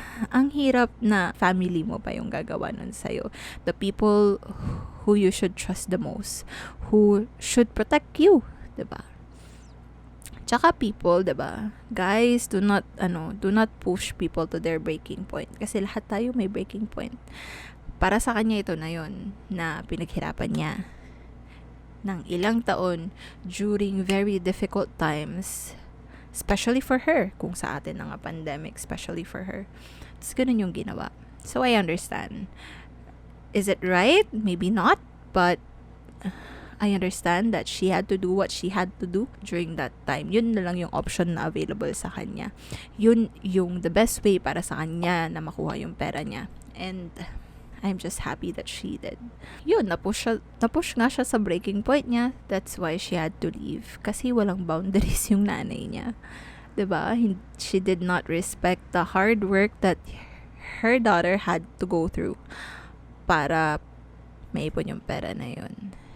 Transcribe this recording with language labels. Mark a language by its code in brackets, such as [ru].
[tl] Ang hirap na family mo pa yung gagawa nun sa'yo. [en] The people who you should trust the most, who should protect you, diba? Tsaka people, 'di ba? Guys, do not push people to their breaking point [tl] kasi lahat tayo may [en] breaking point. [tl] Para sa kanya ito na 'yon na pinaghirapan niya ng ilang taon [en] during very difficult times, especially for her, [tl] kung sa atin na nga pandemic, especially for her. [en] It's [tl] ganun yung ginawa. [en] So I understand. Is it right? Maybe not, but I understand that she had to do what she had to do during that time. [tl] Yun na lang yung option na available sa kanya. Yun yung [en] the best way [tl] para sa kanya na makuha yung pera niya. [en] And I'm just happy that she did. [tl] Yun, napush nga siya sa breaking point niya. [en] That's why she had to leave. [tl] Kasi walang boundaries yung nanay niya. 'Di ba? [en] She did not respect the hard work that her daughter had to go through [tl] para maipon yung pera na yun.